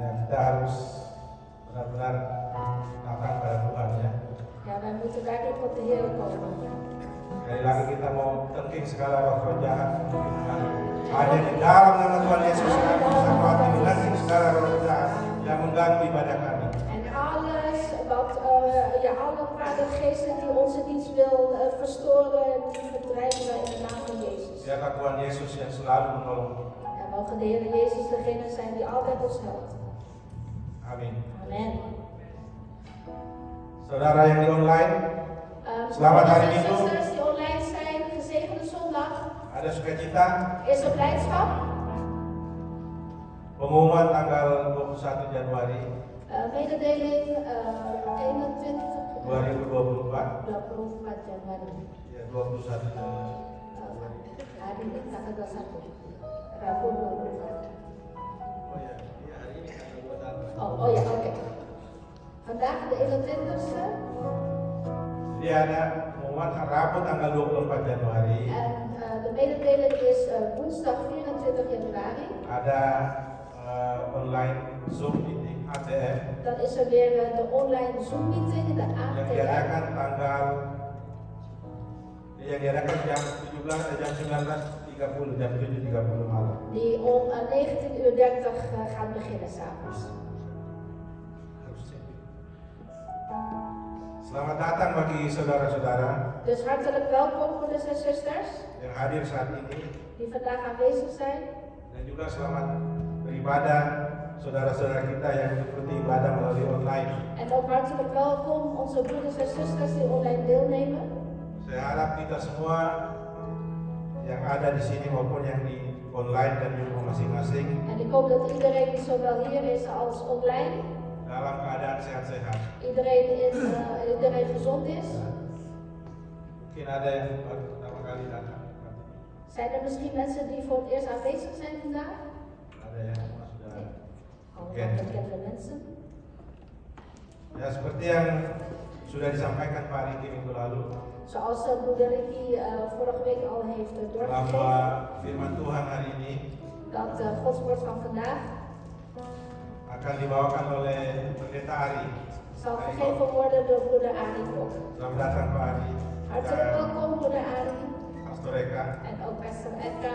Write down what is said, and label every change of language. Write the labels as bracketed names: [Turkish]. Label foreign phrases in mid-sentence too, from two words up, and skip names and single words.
[Indonesian] kita harus benar-benar datang pada Tuhan ya. [Dutch] Ja, wij moeten werkelijk tot de Heer komen. [Indonesian] Sekali lagi kita mau tengking segala roh jahat hanya di dalam nama Tuhan Yesus kami bisa mati menangking segala roh jahat yang mengganggu ibadah kami. [Dutch] En alles wat, alle kwade geesten die onze dienst wil verstoren, die verdrijven wij in de naam van Jezus. [Indonesian] Biarlah Tuhan Yesus yang selalu menolong. [Dutch] En mogen de Heer Jezus degene zijn die altijd ons helpt. [Indonesian] Amin. [Dutch] Amen. [Indonesian] Saudara yang di online, selamat hari Minggu. [Dutch] Zusters die online zijn, gezegende zondag. [Indonesian] Ada sukacita. [Dutch] Is er blijdschap? [Indonesian] Pengumuman tanggal 21 Januari [Dutch] Mededeling 21 [Indonesian] 2024. [Dutch] 24 Januari. [Indonesian] Ya, 21 Januari. Hari ini tanggal 21. Rabu 24. Oh ya, iya hari ini tanggal 21. [Dutch] Oh ya, oké. Vandaag de 21ste. [Indonesian] Jadi ada pengumuman Rabu tanggal 24 Januari. [Dutch] En de mededeling is woensdag 24 januari. [Indonesian] Ada online Zoom meeting ATM [Dutch] Dan is er weer de online Zoom meeting, de [Indonesian] yang [Dutch] ATM. [Indonesian] diadakan jam 17 jam 19.30 jam 7.30 malam. [Dutch] Die om 19:30 gaat beginnen s'avonds. [Indonesian] Selamat datang bagi saudara-saudara [Dutch] Dus hartelijk welkom broeders en zusters [Indonesian] yang hadir saat ini [Dutch] die vandaag aanwezig zijn. [Indonesian] dan juga selamat beribadah saudara-saudara kita yang mengikuti ibadah melalui online. [Dutch] En ook hartelijk welkom onze broeders en zusters die online deelnemen. [Indonesian] Saya harap kita semua yang ada di sini maupun yang di online dan di rumah masing-masing [Dutch] En ik hoop dat iedereen zowel hier is als online, [Indonesian] dalam keadaan sehat-sehat. [Dutch] iedereen gezond is. [Indonesian] Mungkin ada yang baru pertama kali datang. [Dutch] Zijn er misschien mensen die voor het eerst aanwezig zijn vandaag? [Indonesian] Ada yang sudah. [Dutch] Allemaal bekende mensen. [Indonesian] Ya seperti yang sudah disampaikan Pak Riki minggu lalu, [Dutch] Zoals broeder Ricky vorige week al heeft [Indonesian] bahwa [Dutch] doorgegeven, [Indonesian] firman Tuhan hari ini [Dutch] dat Gods woord van vandaag [Indonesian] akan dibawakan oleh Pendeta Ari. [Dutch] zal gegeven worden door broeder Ari Kok. [Indonesian] Selamat datang Pak Ari. [Dutch] Hartelijk welkom broeder Ari [Indonesian] Pastor Eka. [Dutch] en ook Pastor Edka.